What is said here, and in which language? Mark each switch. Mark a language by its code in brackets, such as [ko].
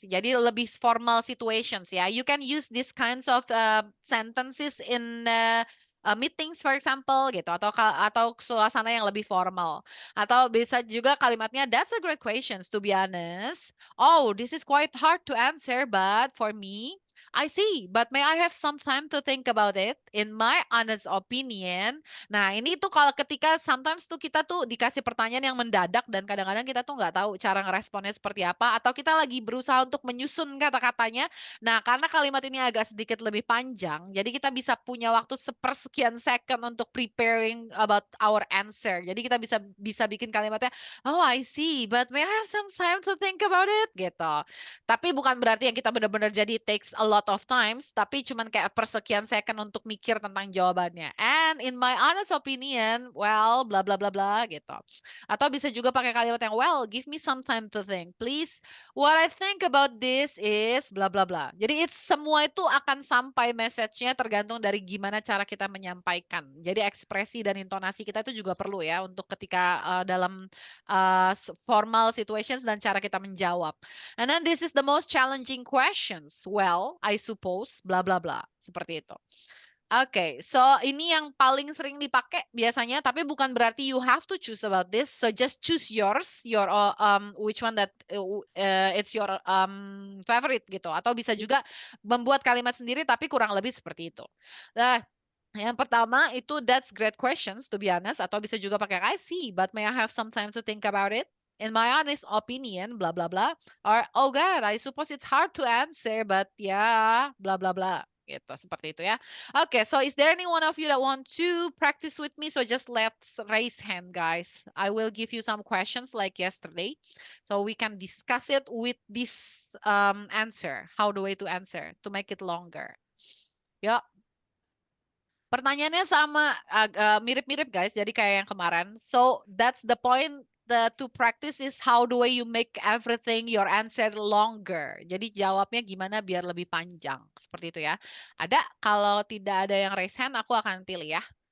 [en] Jadi lebih formal situations ya. You can use these kinds of sentences in meetings, for example, [id] gitu, atau suasana yang lebih formal. Atau bisa juga kalimatnya, [en] that's a great questions, to be honest. Oh, this is quite hard to answer, but for me, I see, but may I have some time to think about it? In my honest opinion, [id] nah, ini tuh kalau ketika sometimes tuh kita tuh dikasih pertanyaan yang mendadak dan kadang-kadang kita tuh nggak tahu cara ngeresponnya seperti apa atau kita lagi berusaha untuk menyusun kata-katanya. Nah, karena kalimat ini agak sedikit lebih panjang, jadi kita bisa punya waktu sepersekian second untuk [en] preparing about our answer. [id] Jadi kita bisa bikin kalimatnya, [en] oh I see, but may I have some time to think about it gitu. [id] Tapi bukan berarti yang kita benar-benar jadi [en] takes a lot of times, [id] tapi cuman kayak persekian second untuk mikir tentang jawabannya. [en] And in my honest opinion, well, bla bla bla bla gitu. [id] Atau bisa juga pakai kalimat yang [en] well, give me some time to think, please. What I think about this is bla bla bla. [id] Jadi semua itu akan sampai message-nya tergantung dari gimana cara kita menyampaikan. Jadi ekspresi dan intonasi kita itu juga perlu ya untuk ketika dalam formal situations dan cara kita menjawab. [en] And then this is the most challenging questions. Well, I suppose bla bla bla. [id] Seperti itu. Oke, so ini yang paling sering dipakai biasanya, tapi bukan berarti [en] you have to choose about this. So just choose yours, your which one that it's your favorite gitu. [id] Atau bisa juga membuat kalimat sendiri, tapi kurang lebih seperti itu. Nah, yang pertama itu [en] that's great questions to be honest. [id] Atau bisa juga pakai [en] I see, but may I have some time to think about it? In my honest opinion, blah blah blah. Or oh God, I suppose it's hard to answer, but yeah, blah blah blah. [id] Gitu, seperti itu ya. [en] Okay, so is there any one of you that want to practice with me? So just let's raise hand, guys. I will give you some questions like yesterday, so we can discuss it with this answer. How the way to answer to make it longer. [id] Ya, pertanyaannya sama, mirip-mirip guys, jadi kayak yang kemarin. [en] So that's the point. The to practice is how the way you make everything your answer longer. [id] Jadi jawabnya gimana biar lebih panjang. Seperti itu ya. Ada, kalau tidak ada yang raise hand, aku akan pilih ya.